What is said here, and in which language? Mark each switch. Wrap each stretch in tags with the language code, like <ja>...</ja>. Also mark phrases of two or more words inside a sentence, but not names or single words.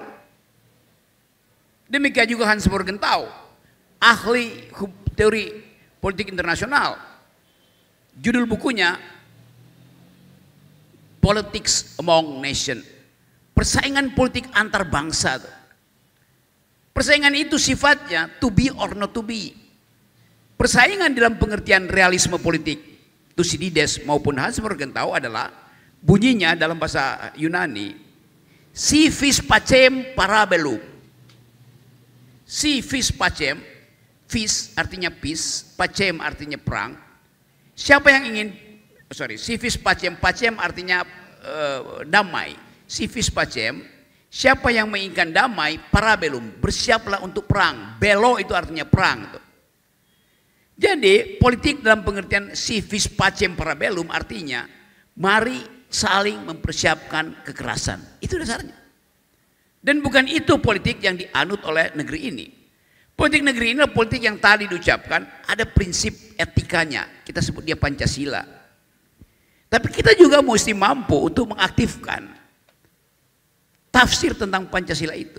<id>Demikian juga Hans Morgenthau, ahli teori politik internasional. Judul bukunya Politics Among Nations, persaingan politik antar bangsa. Persaingan itu sifatnya</id> <en>to be or not to be.</en> <id>Persaingan dalam pengertian realisme politik Thucydides maupun Hans Morgenthau adalah bunyinya dalam bahasa Yunani</id> <la>si vis pacem parabellum. Si vis pacem,</la> <id>vis artinya peace, pacem artinya perang. Siapa yang ingin</id> <la>civis pacem,</la> <id>pacem artinya damai.</id> <la>Civis pacem,</la> <id>siapa yang menginginkan damai, parabellum, bersiaplah untuk perang. Bello itu artinya perang. Jadi politik dalam pengertian</id> <la>civis pacem parabellum</la> <id>artinya mari saling mempersiapkan kekerasan. Itu dasarnya. Dan bukan itu politik yang dianut oleh negeri ini. Politik negeri ini adalah politik yang tadi diucapkan ada prinsip etikanya. Kita sebut dia Pancasila. Tapi kita juga mesti mampu untuk mengaktifkan tafsir tentang Pancasila itu.</id>